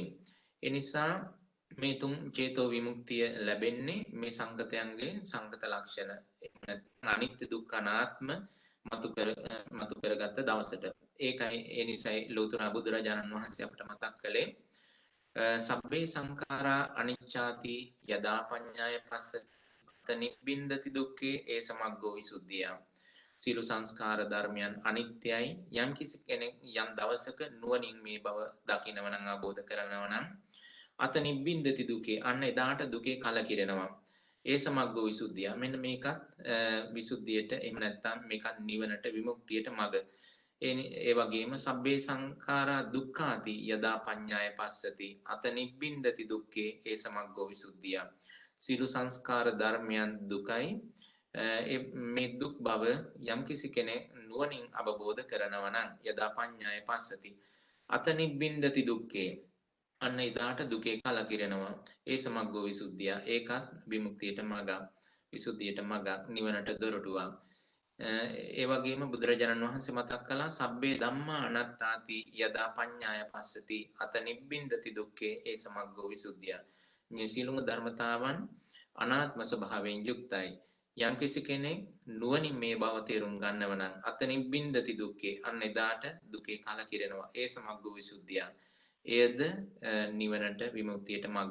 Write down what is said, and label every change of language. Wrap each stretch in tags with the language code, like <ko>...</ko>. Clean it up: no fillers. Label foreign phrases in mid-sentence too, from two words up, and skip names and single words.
<si>ඒ නිසා මේ තුන් චේතෝ විමුක්තිය ලැබෙන්නේ මේ සංකතයන්ගේ සංකත ලක්ෂණ අනිත්‍ය දුක්ඛ අනාත්ම මතු කරගත්ත දවසට. ඒකයි ඒ නිසයි ලෝතර බුදුරජාණන් වහන්සේ අපට මතක් කළේ</si> <pi>සබ්බේ සංඛාරා අනිච්චාති යදා පඤ්ඤාය පස්ස නිබ්බින්දති දුක්ඛේ ඒ සමග්ගෝ විසුද්ධිය.</pi> <si>සියලු සංස්කාර ධර්මයන් අනිත්‍යයි. යම් කිසි කෙනෙක් යම් දවසක නුවණින් මේ බව දකිනව නම් අවබෝධ කරනව නම්</si> <pi>අත නිබ්බින්දති</pi> <si>දුකේ අන්න එදාට දුකේ කලකිරෙනවා.</si> <pi>ඒ සමග්ගෝ විසුද්ධිය.</pi> <si>මෙන්න මේකත් විසුද්ධියට එහෙම නැත්නම් මේකත් නිවනට විමුක්තියට මඟ. ඒ වගේම සබ්බේ සංඛාරා දුක්ඛාති යදා පඤ්ඤාය පස්සති අත නිබ්බින්දති දුක්ඛේ ඒ සමග්ගෝ විසුද්ධිය. සියලු සංස්කාර ධර්මයන් දුකයි. මේ දුක් බව යම් කිසි කෙනෙක් නුවණින් අවබෝධ කරනවා නම්</si> <pi>යදා පඤ්ඤාය පස්සති අත නිබ්බින්දති දුක්ඛේ</pi> <si>අන්න එදාට දුකේ කලකිරෙනවා. ඒ සමග්ගෝ විසුද්ධිය. ඒකත් විමුක්තියට මඟ, විසුද්ධියට මඟ, නිවනට දොරටුවක්. ඒ වගේම බුදුරජාණන් වහන්සේ මතක් කළා</si> <pi>සබ්බේ ධම්මා අනාත්තාති යදා පඤ්ඤාය පස්සති අත නිබ්බින්දති දුක්ඛේ ඒ සමග්ගෝ විසුද්ධිය.</pi> <si>මේ සියලුම ධර්මතාවන් අනාත්ම ස්වභාවයෙන් යුක්තයි. යම්කිසි කෙනෙක් නුවණින් මේ බව තේරුම් ගන්නව නම්</si> <pi>අත නිබ්බින්දති දුක්ඛේ</pi> <si>අන්න එදාට දුකේ කලකිරෙනවා.</si> <pi>ඒ සමග්ගෝ විසුද්ධිය.</pi> <si>එයද නිවනට විමුක්තියට මඟ.</si>